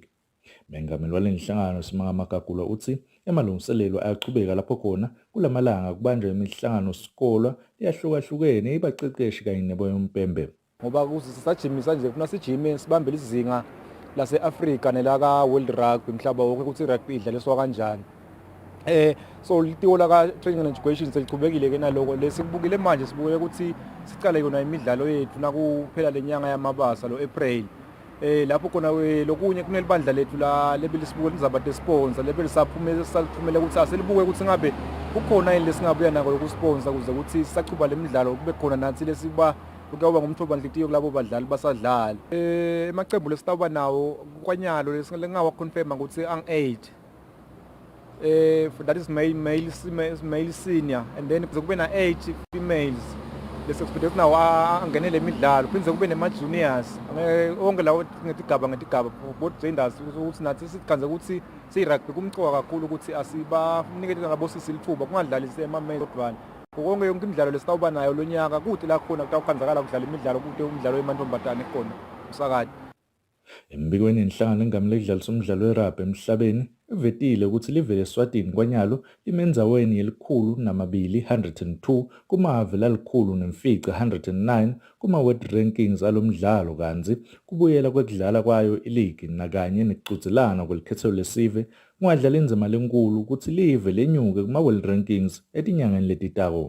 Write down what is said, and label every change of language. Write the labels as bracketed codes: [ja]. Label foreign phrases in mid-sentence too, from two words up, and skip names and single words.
[ss] Mengameli waleli nhlangano Simanga Magagula uthi emalungiselelo ayaqhubeka lapho khona kulamalanga kubanjwa imihlangano sikolwa eyahlukahlukene ibaqeqeshi kanye neboyompembe. Ngoba kusisajimisa nje kufuna sijime sibambe izinga lase-Afrika nelaka World Rugby umhlaba wonke ukuthi rugby idlaliswa kanjani. So litiko laka [en] training and education [ss] selichubekile ke naloko lesikubukile manje sibukele ukuthi sicale yona imidlalo yethu nakuphela lenyanga yamabasa lo April. Lapho khona lokunye kunelibandla lethu la lebelisibukela izaba de sponsor lebelisaphumelela ukuthi aselibuke ukuthi ngabe kukhona yini lesingabuya nako ukusponsor kuze ukuthi sisaqhuba lemidlalo kube khona nathi lesiba ukuba ngumthobandlitiyo kulabo badlali basadlala. Emacembu lesitawuba nawo kwanyalo lesingawa confirm ukuthi ang-8 [en] that is male senior and then [ss] kuze kube na 8 females. Lesexpect nawo angenele imidlalo phindze kube nema-juniors onke lawo ngetigaba [en] both genders [ss] ukuthi nathi sikhanze ukuthi siyi-rugby kumcoka kakhulu ukuthi asibanikele ngabosisi lithuba kungadlalisi ema-male kodwana konke yonke imidlalo lesitawuba nayo lo nyaka kuthi la khona kutawukhanzakala kudlala imidlalo kude umdlalo wemantombazane khona usakade. Embikweni inhlangano engamele kudlalisa umdlalo werabhi emhlabeni ivetile ukuthi livele Eswatini kwanyalo limenzaweni yelikhulu namabili 102 kumave lalikhulu nemfica 109 kuma- [en] world rankings [ss] alomdlalo kanzi kubuyela kwekudlala kwayo iligi nakanye nekucudzelana kwelikhetho lesive kungadlala inzima lenkulu ukuthi live lenyuke kuma-world rankings etinyangeni letitako.